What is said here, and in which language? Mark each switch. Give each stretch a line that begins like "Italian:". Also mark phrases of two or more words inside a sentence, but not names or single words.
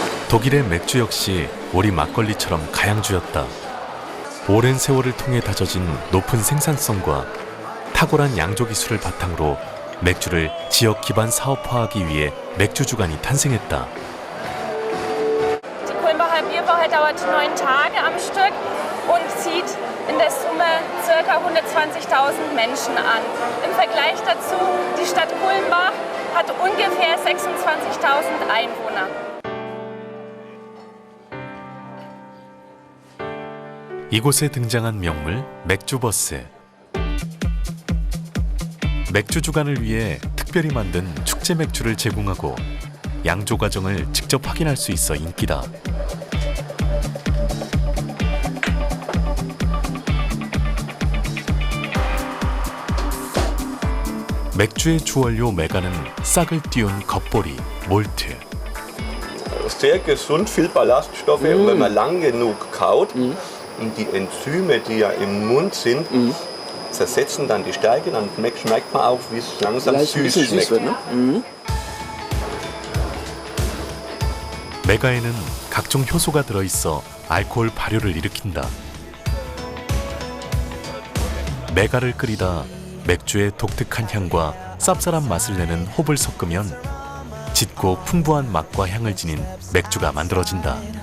Korean: 독일의 맥주 역시 우리 막걸리처럼 가양주였다. 오랜 세월을 통해 다져진 높은 생산성과 탁월한 양조 기술을 바탕으로 맥주를 지역 기반 사업화하기 위해 맥주 주간이 탄생했다.
German: Die Kulmbacher Bierwoche dauert 9 Tage am Stück und zieht in der Summe ca. 120.000 Menschen an. Im Vergleich dazu, die Stadt Kulmbach hat ungefähr 26.000 Einwohner.
Korean: 이곳에 등장한 명물 맥주버스. 맥주 주간을 위해 특별히 만든 축제 맥주를 제공하고 양조 과정을 직접 확인할 수 있어 인기다. 맥주의 주원료 메가는 싹을 띄운 겉보리, 몰트.
German: Sehr gesund, viel Ballaststoffe. Und wenn man lang genug kaut, die Enzyme, die ja im Mund sind, zersetzen dann die Stärke, dann schmeckt man auch, wie es langsam süß schmeckt.
Korean: 메가에는 각종 효소가 들어있어 알코올 발효를 일으킨다. 메가를 끓이다 맥주의 독특한 향과 쌉쌀한 맛을 내는 홉을 섞으면 짙고 풍부한 맛과 향을 지닌 맥주가 만들어진다.